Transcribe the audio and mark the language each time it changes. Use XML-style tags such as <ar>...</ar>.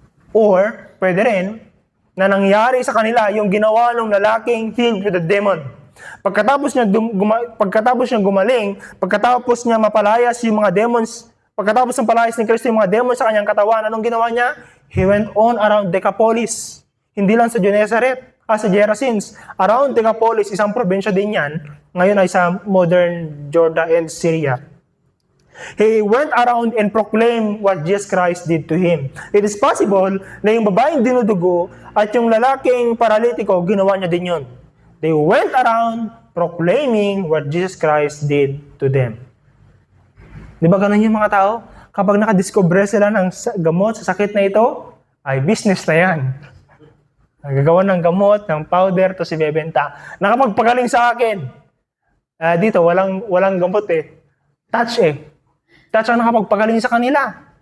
<tl>Or, pwede rin, na nangyari sa kanila yung ginawa ng lalaking</tl> <en>healed with a demon.</en> <tl>Pagkatapos niya gumaling, pagkatapos niya mapalayas yung mga demons, pagkatapos ng palayas ni Kristo yung mga demons sa kanyang katawan, anong ginawa niya?</tl> <en>He went on around Decapolis.</en> <tl>Hindi lang sa Gennesaret, sa Gerasenes. Around Decapolis, isang probinsya din yan. Ngayon ay sa modern Jordan and Syria.</tl> <en>He went around and proclaimed what Jesus Christ did to him.</en> <tl>It is possible na yung babaeng dinudugo at yung lalaking paralitiko, ginawa niya din yun.</tl> <en>They went around proclaiming what Jesus Christ did to them.</en> <tl>Di ba ganun yung mga tao? Kapag nakadiscover sila ng gamot sa sakit na ito, ay business na yan. Nagagawa ng gamot, ng powder, to si bebenta. Nakapagpagaling sa akin. Dito, walang gamot eh. Touch eh. Touch ang nakapagpagaling sa kanila.</tl>